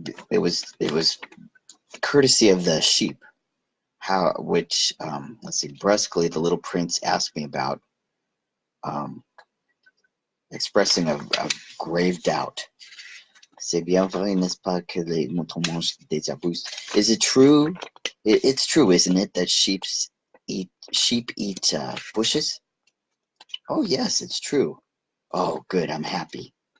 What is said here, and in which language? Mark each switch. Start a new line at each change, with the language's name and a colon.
English: It was courtesy of the sheep, which let's see, brusquely the little prince asked me about, expressing a grave doubt.
French: C'est bien vrai, n'est-ce pas, que les moutons mangent des arbustes?
English: Is it true? It's true, isn't it, that sheep eat bushes? Oh yes, it's true. Oh, good, I'm happy.